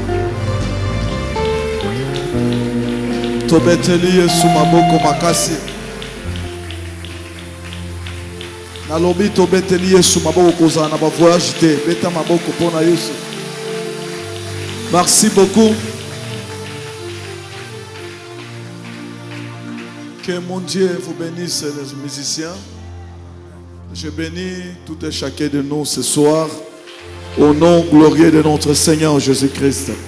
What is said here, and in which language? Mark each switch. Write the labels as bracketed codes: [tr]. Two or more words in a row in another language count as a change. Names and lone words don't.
[ln] Tobeteli Yesu maboko makasi. Nalobi tobeteli Yesu maboko kozala na ba voyage te. Beta maboko pona Yesu. [fr] Merci beaucoup. Que mon Dieu vous bénisse les musiciens. Je bénis tout et chacun de nous ce soir au nom glorieux de notre Seigneur Jésus-Christ.